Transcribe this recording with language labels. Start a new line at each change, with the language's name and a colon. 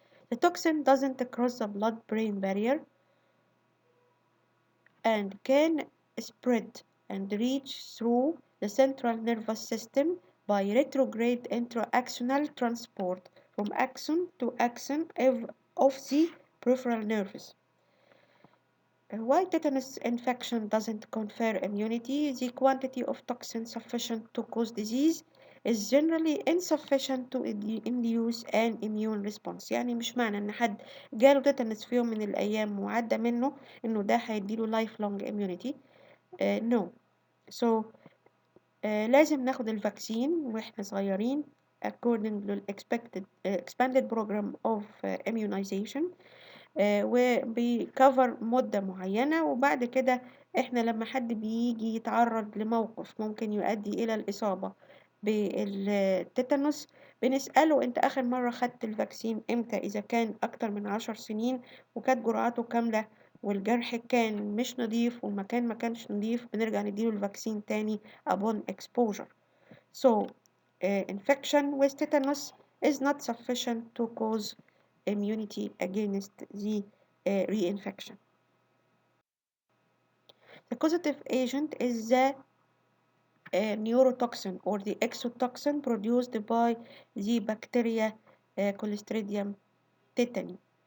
English: The toxin doesn't cross the blood-brain barrier and can spread and reach through the central nervous system by retrograde intra-axonal transport from axon to axon of the peripheral nerves. Why tetanus infection doesn't confer immunity? The quantity of toxin sufficient to cause disease is generally insufficient to induce an immune response.
Arabic: يعني مش معنى ان حد جاله تيتانس في يوم من الايام وعدى منه انه ده هيديله
English: life long immunity. No. So
Arabic: لازم ناخد الفاكسين واحنا صغيرين
English: according to expected expanded program of immunization.
Arabic: وبيكفر مدة معينة وبعد كده احنا لما حد بيجي يتعرض لموقف ممكن يؤدي إلى الإصابة بالتيتانوس بنسأله انت آخر مرة خدت الفاكسين امتى إذا كان أكتر من 10 سنين وكانت جرعاته كاملة والجرح كان مش نظيف والمكان ما كانش نظيف بنرجع نديله الفاكسين تاني
English: upon exposure. So, infection with tetanus is not sufficient to cause immunity against the reinfection. The causative agent is the neurotoxin or the exotoxin produced by the bacteria Clostridium tetani.